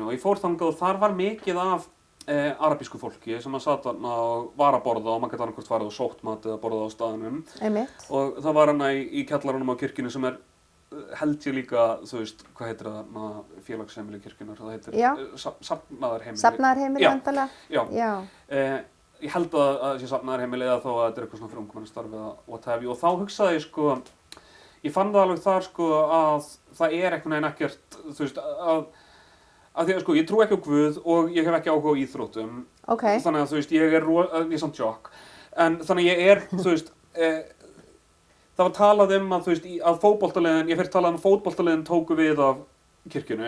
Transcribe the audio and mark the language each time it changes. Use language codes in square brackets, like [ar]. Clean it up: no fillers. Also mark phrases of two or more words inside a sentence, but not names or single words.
[is] Og ég fór þangað og þar var mikið af arabísku fólki sem satt og var að borða og maður gæti annarkvort farið og sótt mat eða borðað á staðnum. Einmitt. Og það var í kjallaranum á kirkjunni sem held ég líka, þú veist, hvað heitir það, félagsheimili kirkjunnar, það heitir safnaðarheimili. Safnaðarheimili vandalega? Já. Ég held að það sé safnaðarheimili eða þó að þetta er eitthvað svona fyrir ungmennastarf eða [en] what have you. [is] Og þá hugsaði ég sko, ég fann það alveg þar sko að það er einhvern veginn ekkert, þú veist, að því að sko, ég trú ekki á Guð og ég hef ekki áhuga á íþróttum. Okay. Þannig að þú veist, ég er samt sjokk. En þannig ég er, þú veist, það var talað að þú veist, að fótboltaliðin, ég fyrst talað að fótboltaliðin tóku við af kirkjunni.